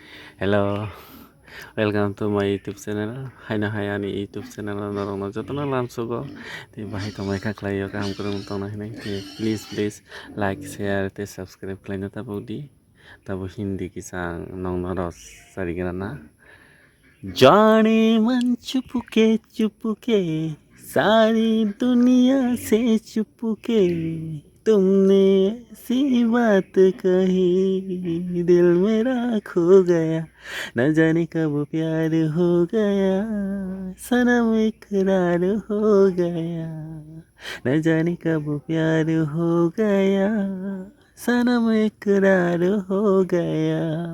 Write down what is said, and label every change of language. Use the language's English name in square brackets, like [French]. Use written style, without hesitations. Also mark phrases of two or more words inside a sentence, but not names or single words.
[English] Hello, welcome to my YouTube channel. [Kok Borok] Haina hayani YouTube channel norong jotona lamsugo. Te bahai tomai khaklayo kaham kurung tona hinai. Te [English] please like, share, [Kok Borok] te subscribe khlaina tabudi. Tabo Hindi kisang nong noros sarigana na. [Hindi] जाने मन चुपके सारी दुनिया से चुपके तुमने ऐसी बात कही दिल मेरा खो गया न जाने कब प्यार हो गया सनम इकरार हो गया न जाने कब प्यार हो गया सनम इकरार हो गया